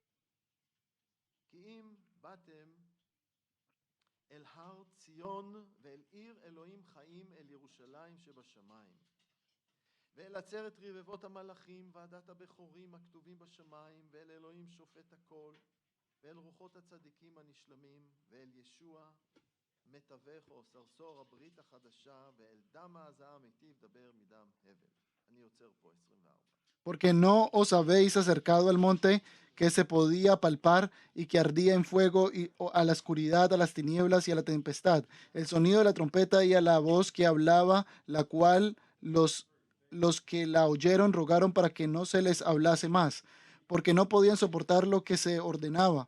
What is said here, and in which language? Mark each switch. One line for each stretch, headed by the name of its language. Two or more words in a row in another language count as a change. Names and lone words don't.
Hebrew: כי אם באתם אל הר ציון ואל עיר אלוהים חיים, אל ירושלים שבשמיים, ואל עצרת רבבות המלאכים, ועדת הבכורים הכתובים בשמיים, ואל אלוהים שופט הכל, ואל רוחות הצדיקים הנשלמים, ואל ישוע מתווך או סרסור הברית החדשה, ואל דם ההזעה המיטיב דבר מדם הבל. אני עוצר פה 24.
Spanish: Porque no os habéis acercado al monte que se podía palpar y que ardía en fuego, y a la oscuridad, a las tinieblas y a la tempestad, el sonido de la trompeta y a la voz que hablaba, la cual los que la oyeron rogaron para que no se les hablase más, porque no podían soportar lo que se ordenaba.